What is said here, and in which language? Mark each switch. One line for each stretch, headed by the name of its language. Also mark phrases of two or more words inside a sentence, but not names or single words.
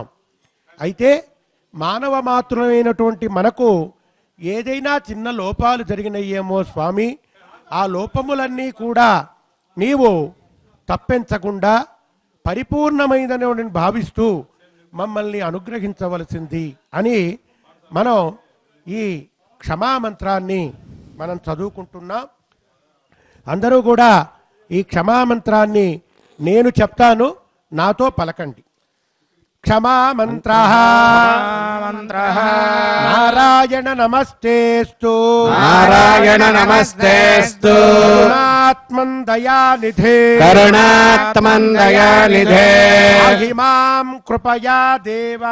Telugu: అయితే మానవ మాతృమైనటువంటి మనకు ఏదైనా చిన్న లోపాలు జరిగినయేమో స్వామి, ఆ లోపములన్నీ కూడా నీవు తప్పించకుండా పరిపూర్ణమైనదని భావిస్తూ మమ్మల్ని అనుగ్రహించవలసింది అని మనం ఈ క్షమామంత్రాన్ని మనం చదువుకుంటున్నాం. అందరూ కూడా ఈ క్షమామంత్రాన్ని నేను చెప్తాను, నాతో పలకండి.
Sanskrit: क्षमामन्त्रः नारायण नमस्तेस्तु नारायण नमस्तेस्तु करुणात्मन् दयानिधे करुणात्मन् दयानिधे महिमां कृपया देवा